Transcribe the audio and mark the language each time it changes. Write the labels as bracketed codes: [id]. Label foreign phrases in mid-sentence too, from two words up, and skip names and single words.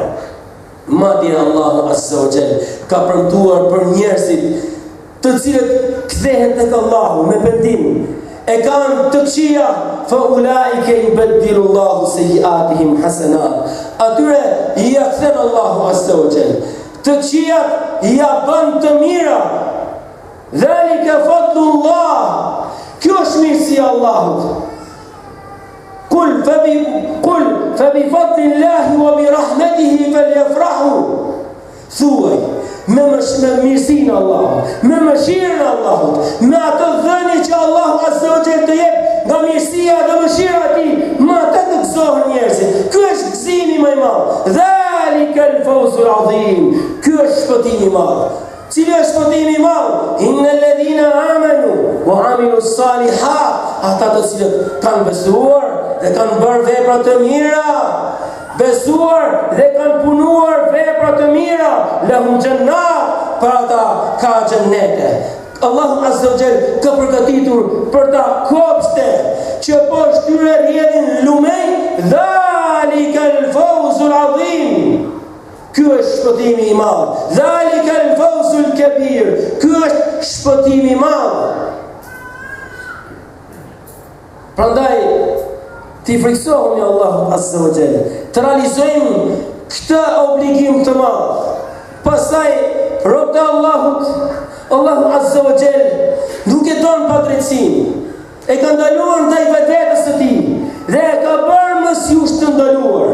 [sq] Madje Allahu [ar] عز وجل [sq] ka premtuar për njerëzit të cilët kthehen tek Allahu me pendim, e kanë të këqija, [ar] فأولئك يبدل الله سيئاتهم حسنات. [sq] Atyre i kthen Allahu [ar] عز وجل [sq] të këqijat, ja bën të mira. [ar] ذلك فضل الله. [sq] Kjo është mirësia e Allahut. [ar] قل فبفضل الله وبرحمته فليفرحوا. [sq] Thuaj me mirësinë e Allahut, me mëshirën e Allahut, me atë dhënie që Allahu [ar] عز وجل [sq] të jep nga mirësia dhe mëshira e tij, me atë të gëzohen njerëzit. Ky është gëzimi më i madh. [ar] ذلك الفوز العظيم. [sq] Ky është shpëtimi i madh. Cili është shpëtimi i madh? [ar] إن الذين آمنوا وعملوا الصالحات. [sq] Ata të cilët kanë besuar dhe kanë bërë vepra të mira, besuar dhe kanë punuar vepra të mira, [ar] لهم جنات, [sq] për ata ka xhennete. Allahu [ar] عز وجل [sq] ka përgatitur për ta kopshte që poshtë tyre rrjedhin lumej. [ar] ذلك الفوز العظيم. [sq] Ky është shpëtimi i madh. [ar] ذلك الفوز الكبير. [sq] Ky është shpëtimi i madh. Prandaj ti friksohemi Allahu [ar] عز وجل, [sq] të realizojmë këtë obligim të madh. Pastaj robët e Allahut, Allahu [ar] عز وجل [sq] nuk e don padrejtësinë, e ka ndaluar ndaj vetes së tij dhe e ka bërë mos ju të ndaluar.